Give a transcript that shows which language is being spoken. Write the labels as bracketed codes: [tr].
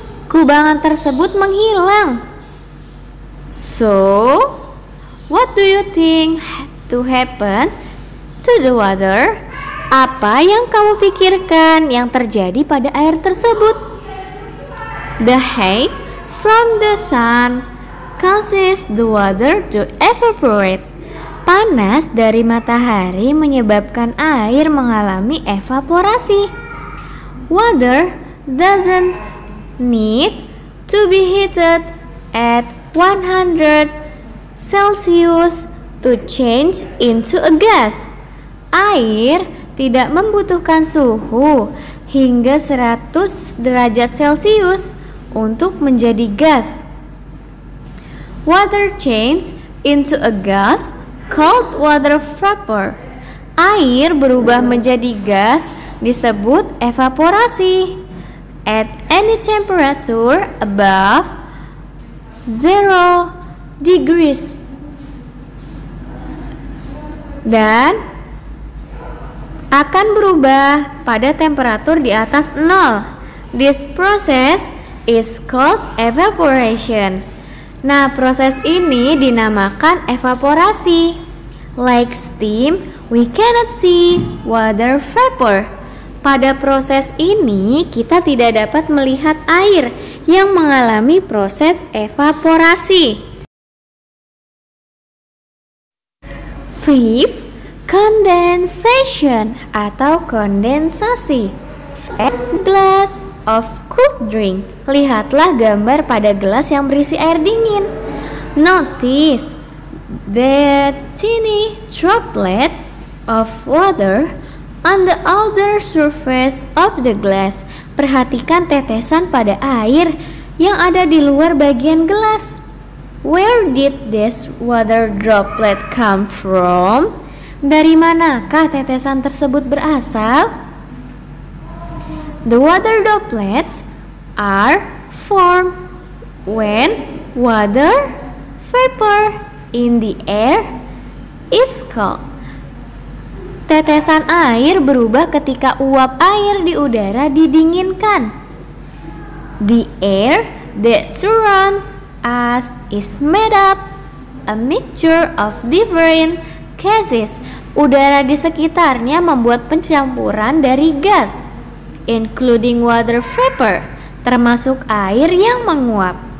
[id] Kubangan tersebut menghilang. [en] So, what do you think to happen to the water? [id] Apa yang kamu pikirkan yang terjadi pada air tersebut? [en] The heat from the sun causes the water to evaporate. [id] Panas dari matahari menyebabkan air mengalami evaporasi. [en] Water doesn't need to be heated at 100 Celsius to change into a gas. [id] Air tidak membutuhkan suhu hingga 100 derajat Celcius untuk menjadi gas. [en] Water changes into a gas called water vapor. [id] Air berubah menjadi gas disebut evaporasi. [en] At any temperature above 0 degrees. [id] Dan akan berubah pada temperatur di atas 0. [en] This process is called evaporation. [id] Nah, proses ini dinamakan evaporasi. [en] Like steam, we cannot see water vapor. [id] Pada proses ini, kita tidak dapat melihat air yang mengalami proses evaporasi. [en] Fifth, condensation [id] atau kondensasi. [en] A glass of cold drink. [id] Lihatlah gambar pada gelas yang berisi air dingin. [en] Notice the tiny droplet of water on the outer surface of the glass. [id] Perhatikan tetesan pada air yang ada di luar bagian gelas. [en] Where did this water droplet come from? [id] Dari manakah tetesan tersebut berasal? [en] The water droplets are formed when water vapor in the air is cold. [id] Tetesan air berubah ketika uap air di udara didinginkan. [en] The air that surrounds us is made up a mixture of different gases. [id] Udara di sekitarnya membuat pencampuran dari gas, [en] including water vapor, [id] termasuk air yang menguap.